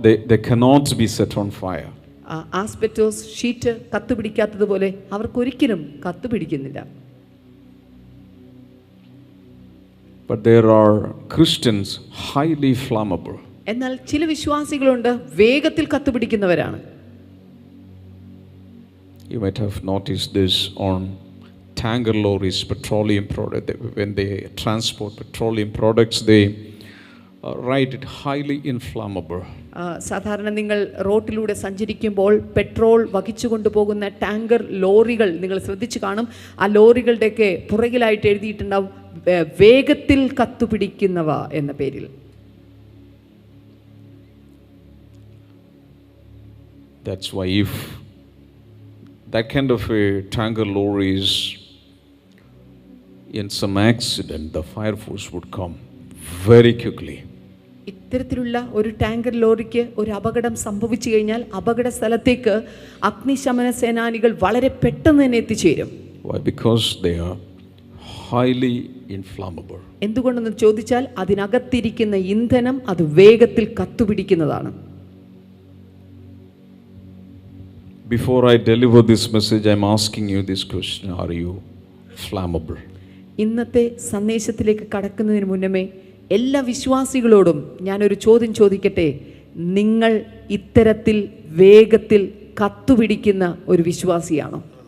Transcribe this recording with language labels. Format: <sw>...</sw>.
<en>They cannot be set on fire.</en> <ml>Asbestos sheet കത്തുപിടിക്കാത്തതുപോലെ അവർക്കൊരിക്കലും കത്തുപിടിക്കുന്നില്ല.</ml> <en>But there are Christians highly flammable.</en> <ml>എന്നാൽ ചില വിശ്വാസികളുണ്ട് വേഗത്തിൽ കത്തുപിടിക്കുന്നവരാണ്.</ml> <en>You might have noticed this on tanker lorries, petroleum product. When they transport petroleum products, they write it highly inflammable.</en> <ml>സാധാരണ നിങ്ങൾ റോഡിലൂടെ സഞ്ചരിക്കുമ്പോൾ petrol വഹിച്ചു കൊണ്ടുപോകുന്ന tanker ലോറികൾ നിങ്ങൾ ശ്രദ്ധിച്ചു കാണും. ആ ലോറികളുടെയൊക്കെ പുറകിലായിട്ട് എഴുതിയിട്ടുണ്ടാവും വേഗത്തിൽ കത്തുപിടിക്കുന്നവ എന്ന പേരിൽ.</ml> <en>That's why if that kind of a tanker lorry is in some accident, the fire force would come very quickly.</en> <ml>ഇത്തരത്തിലുള്ള ഒരു ടാങ്കർ ലോറിക്ക് ഒരു അപകടം സംഭവിച്ചു കഴിഞ്ഞാൽ അപകട സ്ഥലത്തേക്ക് അഗ്നിശമന സേനാനികൾ വളരെ പെട്ടെന്ന് തന്നെ എത്തിച്ചേരും.</ml> <en>Why? Because they are highly inflammable.</en> <ml>എന്തുകൊണ്ടെന്ന് ചോദിച്ചാൽ അതിനകത്തിരിക്കുന്ന ഇന്ധനം അത് വേഗത്തിൽ കത്തുപിടിക്കുന്നതാണ്.</ml> <en>Before I deliver this message, I'm asking you this question: are you flammable?</en> <ml>ഇന്നത്തെ സന്ദേശത്തിലേക്ക് കടക്കുന്നതിന് മുന്നമേ എല്ലാ വിശ്വാസികളോടും ഞാനൊരു ചോദ്യം ചോദിക്കട്ടെ. നിങ്ങൾ ഇത്തരത്തിൽ വേഗത്തിൽ കത്തുപിടിക്കുന്ന ഒരു വിശ്വാസിയാണോ?</ml>